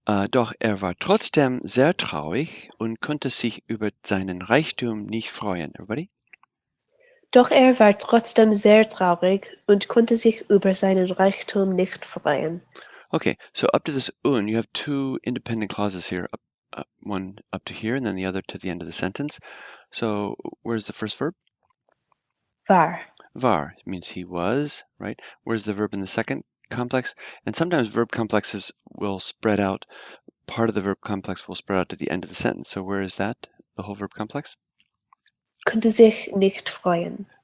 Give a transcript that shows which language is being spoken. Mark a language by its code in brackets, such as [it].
[de] Doch er war trotzdem sehr traurig und konnte sich über seinen Reichtum nicht freuen. [en] Everybody? [de] Doch er war trotzdem sehr traurig und konnte sich über seinen Reichtum nicht freuen. [en] Okay, so up to this un, you have two independent clauses here, one up to here and then the other to the end of the sentence. So where's the first verb? [de] War. [en] War means he was, right? Where's the verb in the second complex? And sometimes verb complexes will spread out, part of the verb complex will spread out to the end of the sentence. So where is that, the whole verb complex? [de] Konnte sich nicht freuen.